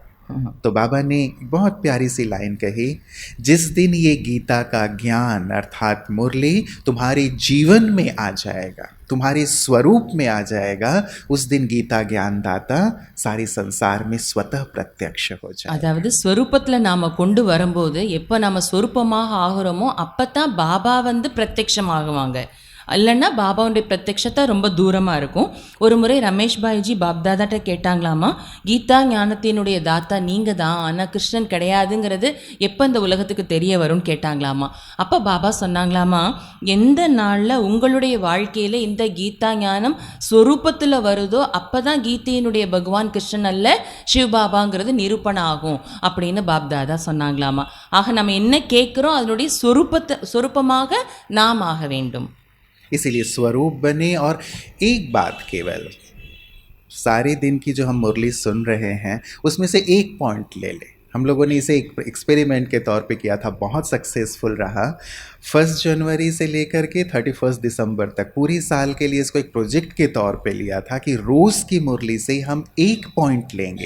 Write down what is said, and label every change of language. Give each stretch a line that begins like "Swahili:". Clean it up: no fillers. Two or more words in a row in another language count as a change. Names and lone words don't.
Hindi: तो बाबा ने एक बहुत प्यारी सी लाइन कही, जिस दिन ये गीता का ज्ञान अर्थात मुरली तुम्हारे जीवन में आ जाएगा, तुम्हारे स्वरूप में आ जाएगा, उस दिन गीता ज्ञानदाता सारे संसार में स्वतः प्रत्यक्ष हो जाए।
Tamil: அதாவது ஸ்வரூபத்துல நாம கொண்டு வரும்போது எப்ப நாம ஸ்வரூபமாக ஆகுறோமோ அப்பதான் பாபா வந்து பிரத்யக்ஷமாகுவாங்க. இல்லைன்னா பாபாவுடைய பிரத்யக்ஷத்தை ரொம்ப தூரமாக இருக்கும். ஒரு முறை ரமேஷ் பாய்ஜி பாப்தாதாட்ட கேட்டாங்களாமா, கீதா ஞானத்தினுடைய தாத்தா நீங்கள் தான், ஆனால் கிருஷ்ணன் கிடையாதுங்கிறது எப்போ இந்த உலகத்துக்கு தெரிய வரும்னு கேட்டாங்களாமா. அப்போ பாபா சொன்னாங்களாமா, எந்த நாளில் உங்களுடைய வாழ்க்கையில் இந்த கீதா ஞானம் ஸ்வரூபத்தில் வருதோ அப்போ தான் கீதையினுடைய பகவான் கிருஷ்ணன் அல்ல சிவபாபாங்கிறது நிரூபணம் ஆகும் அப்படின்னு பாப்தாதா சொன்னாங்களாமா. ஆக நம்ம என்ன கேட்குறோம் அதனுடைய சொரூபமாக நாம் ஆக வேண்டும்.
Hindi: इसीलिए स्वरूप बने। और एक बात केवल, सारे दिन की जो हम मुरली सुन रहे हैं उसमें से एक पॉइंट ले लें। हम लोगों ने इसे एक एक्सपेरिमेंट के तौर पे किया था, बहुत सक्सेसफुल रहा। 1 जनवरी से लेकर के 31 दिसंबर तक पूरी साल के लिए इसको एक प्रोजेक्ट के तौर पे लिया था कि रोज़ की मुरली से हम एक पॉइंट लेंगे।